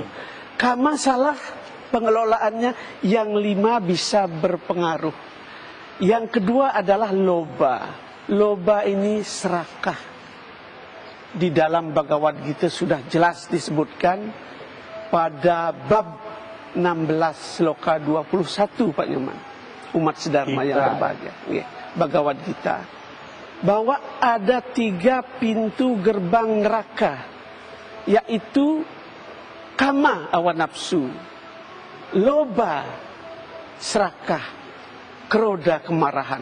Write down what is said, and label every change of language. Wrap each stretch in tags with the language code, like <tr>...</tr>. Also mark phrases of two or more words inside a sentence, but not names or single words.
<id>Kama salah pengelolaannya, yang 5 bisa berpengaruh. Yang kedua adalah loba. Loba ini serakah. Di dalam Bhagavad Gita sudah jelas disebutkan pada bab 16 sloka 21 Pak Nyoman. Umat sedharma yang berbahagia. Bhagavad Gita. Bahwa ada 3 pintu gerbang neraka. Yaitu kama, hawa nafsu. Loba, serakah. Keroda, kemarahan.</id>